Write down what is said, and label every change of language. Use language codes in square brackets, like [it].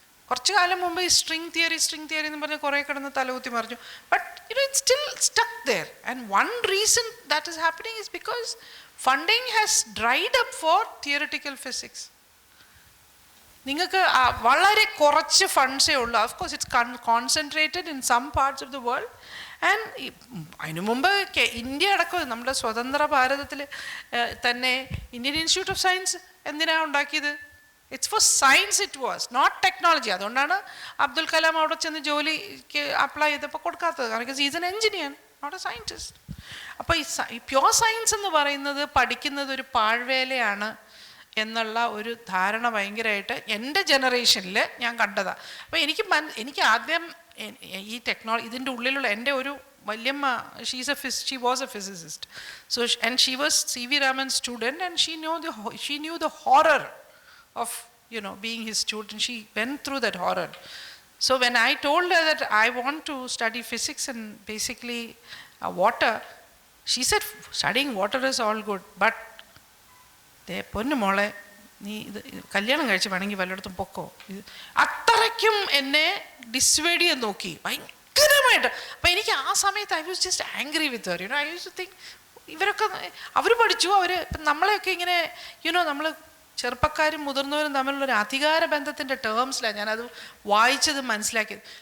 [ml] കുറച്ചു കാലം മുമ്പ് ഈ സ്ട്രിങ് തിയറി എന്ന് പറഞ്ഞ് കുറേ കിടന്ന് തലകുത്തി മറിഞ്ഞു. [en] But it's still stuck there. And one reason that is happening is because funding has dried up for theoretical physics. [ml] നിങ്ങൾക്ക് വളരെ കുറച്ച് ഫണ്ട്സേ ഉള്ളൂ. [en] of course it's concentrated in some parts of the world [ml] and അതിനു മുമ്പ് India അടക്കം നമ്മുടെ സ്വതന്ത്ര ഭാരതത്തിൽ തന്നെ ഇന്ത്യൻ ഇൻസ്റ്റിറ്റ്യൂട്ട് ഓഫ് സയൻസ് എന്തിനാണ് ഉണ്ടാക്കിയത്? [en] It's for science, it was not technology. [ml] അതുകൊണ്ടാണ് അബ്ദുൽ കലാം അവിടെ ചെന്ന് ജോലിക്ക് അപ്ലൈ ചെയ്തപ്പോൾ കൊടുക്കാത്തത്. കാരണം [en] Is an engineer, not a scientist. [ml] അപ്പോൾ ഈ പ്യോർ സയൻസ് എന്ന് പറയുന്നത് പഠിക്കുന്നത് ഒരു പാഴ്വേലയാണ് എന്നുള്ള ഒരു ധാരണ ഭയങ്കരമായിട്ട് എൻ്റെ ജനറേഷനിൽ ഞാൻ കണ്ടതാണ്. അപ്പോൾ എനിക്ക് ആദ്യം ഈ ഇതിൻ്റെ ഉള്ളിലുള്ള എൻ്റെ ഒരു വല്യമ്മ, [en] She was a physicist. So and she was C.V. Raman's student and she knew the horror of being his student. She went through that horror. So when I told her that I want to study physics and basically water, she said studying water is all good, but [ml] പൊന്നു മോളെ, നീ ഇത് കല്യാണം കഴിച്ച് വേണമെങ്കിൽ വല്ലയിടത്തും പൊക്കോ. അത്രയ്ക്കും എന്നെ ഡിസ്വേഡ് ചെയ്യാൻ നോക്കി ഭയങ്കരമായിട്ട്. അപ്പം എനിക്ക് ആ സമയത്ത് [en] I was just angry with her. I use to think [ml] ഇവരൊക്കെ അവർ പഠിച്ചു, അവർ ഇപ്പം നമ്മളെയൊക്കെ ഇങ്ങനെ നമ്മൾ ചെറുപ്പക്കാരും മുതിർന്നവരും തമ്മിലുള്ളൊരു അധികാര ബന്ധത്തിൻ്റെ ടേംസിലാണ് ഞാനത് വായിച്ചത് മനസ്സിലാക്കിയത്.